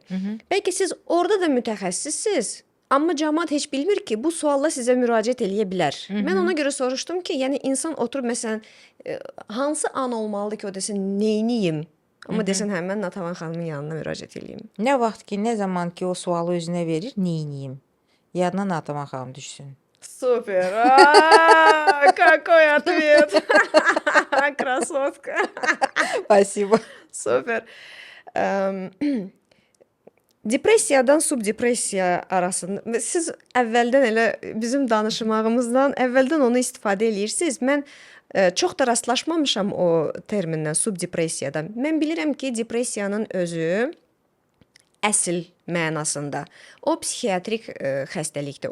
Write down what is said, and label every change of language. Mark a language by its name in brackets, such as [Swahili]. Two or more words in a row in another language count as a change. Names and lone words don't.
[Azerbaijani] Bəlkə siz orada da mütəxəssissiniz, amma cəmaət heç bilmir ki, bu sualla sizə müraciət eləyə bilər. Mən ona görə soruşdum ki, yəni insan oturub məsələn hansı an olmalıdır ki, o desin neyniyim? Amma desən hə mən Natavan xanımın yanına müraciət eləyim. Nə vaxt ki, nə zaman ki o sualı özünə verir, neyniyim? Yadına Natavan xanım düşsün. [Russian] Супер! Какой ответ! Красотка! Спасибо. [Azerbaijani] Super. Depressiyadan subdepressiya arasında siz əvvəldən elə bizim danışmağımızdan əvvəldən onu istifadə eləyirsiniz. Mən çox da rastlaşmamışam o terminlə subdepressiyadan. Mən bilirəm ki, depressiyanın özü əsl mənasında o psixiatrik xəstəlikdir.